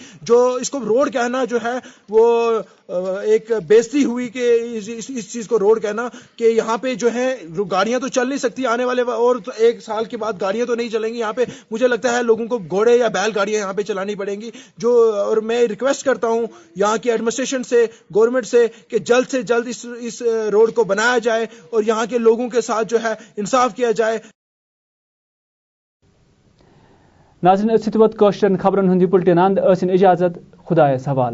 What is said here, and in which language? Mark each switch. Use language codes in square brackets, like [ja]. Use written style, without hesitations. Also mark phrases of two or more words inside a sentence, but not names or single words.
[ur] جو اس کو روڈ کہنا جو ہے وہ ایک بےزتی ہوئی کہ اس چیز کو روڈ کہنا کہ یہاں پہ جو ہے گاڑیاں تو چل نہیں سکتی آنے والے اور 1 سال کے بعد گاڑیاں تو نہیں چلیں گی یہاں پہ. مجھے لگتا ہے لوگوں کو گھوڑے یا بیل گاڑیاں یہاں پہ چلانی پڑیں گی. اور میں ریکویسٹ کرتا ہوں یہاں کی ایڈمنسٹریشن سے, گورنمنٹ سے کہ جلد سے جلد اس روڈ کو بنایا جائے اور یہاں کے لوگوں کے ساتھ جو ہے انصاف کیا جائے. [ks] ناظرین اتھ ووت کٲشرٮ۪ن خبرن ہُنٛد یہِ بُلٹن اند. ٲسِن اجازت, خدایس حوالہٕ.